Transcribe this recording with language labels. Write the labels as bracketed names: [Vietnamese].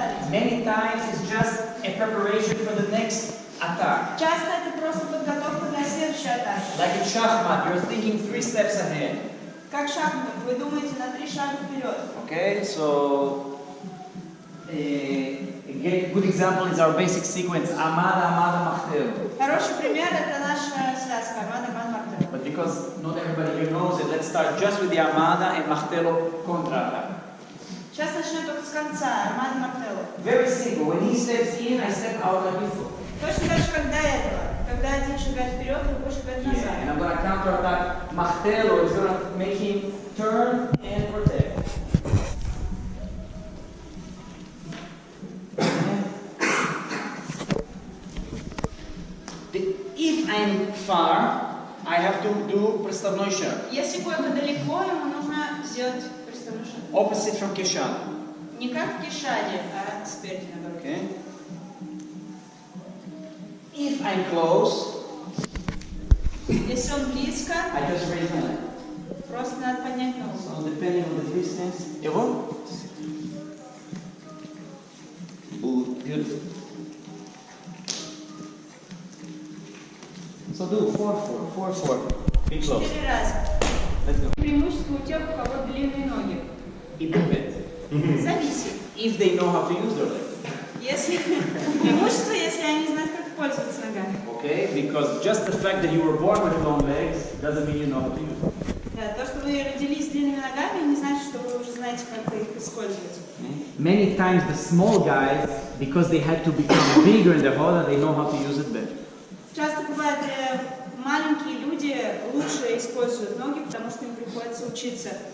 [English] Many times it's just a preparation for the next attack. [Russian] Часто это просто подготовка для следующей атаки. [English] Like in шахмат, you're thinking 3 steps ahead. [Russian] Как шахмат, вы думаете на 3 шага вперед. [English] Okay, so a good example is our basic sequence Amada, Amada, Machtelo. [Russian] Хороший пример это наша связка Амада, Амада, Махтело. [English] But because not everybody here knows it, let's start just with the Amada and Machtelo contra-attack. [Russian] Сейчас начнем только с конца, Амада, Махтело. [English] Very simple. When he steps in, I step out like before. [Russian] Точно так же, как до этого. Когда один шагает вперед, другой шагает [English] Yeah, [Russian] назад. [English] and I'm going to counter-attack. Machtelo is going to make him turn and protect. If I'm far, I have to do [Russian] приставной шаг. Если кое-то далеко, ему нужно сделать приставной шаг. [English] Opposite from Keshan. [Russian] Не как в кешаде, а спереди наоборот. [English] Okay. If I'm close, [Russian] Если он близко, [English] I just raise my leg. [Russian] просто надо поднять ногу. [English] So depending on the distance. [Russian] Его? [English] Beautiful. So do 4-4. Be close. [Russian] 4 раза. [English] Let's go. [Russian] Преимущество у тех, у кого длинные ноги. [English] It depends. [Russian] Зависит. [English] If they know how to use their leg. [Russian] Если преимущество, если они знают, как пользоваться ногами. [English] Okay? Because just the fact that you were born with long legs doesn't mean you know how to use them. [Russian] Да, то, что вы родились с длинными ногами, не значит, что вы уже знаете, как их использовать. [English] Many times the small guys, because they had to become bigger in the hoda, they know how to use it better. [Russian] Часто бывает, маленькие люди лучше используют ноги, потому что им приходится учиться.